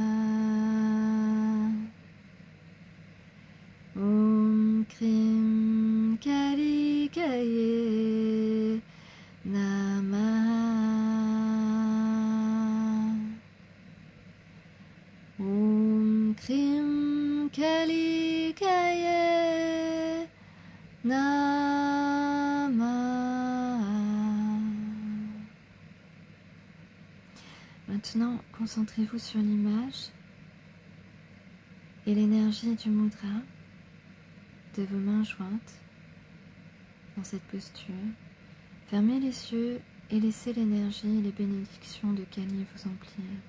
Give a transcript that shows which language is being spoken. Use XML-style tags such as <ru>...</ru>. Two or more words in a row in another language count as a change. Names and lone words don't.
<sa>Om Krim Kali Kaye Namaha. Om Krim Kali Kaye Namaha.</sa> <fr>Maintenant, concentrez-vous sur l'image et l'énergie du mudra de vos mains jointes dans cette posture. Fermez les yeux et laissez l'énergie et les bénédictions de Kali vous emplir.</fr>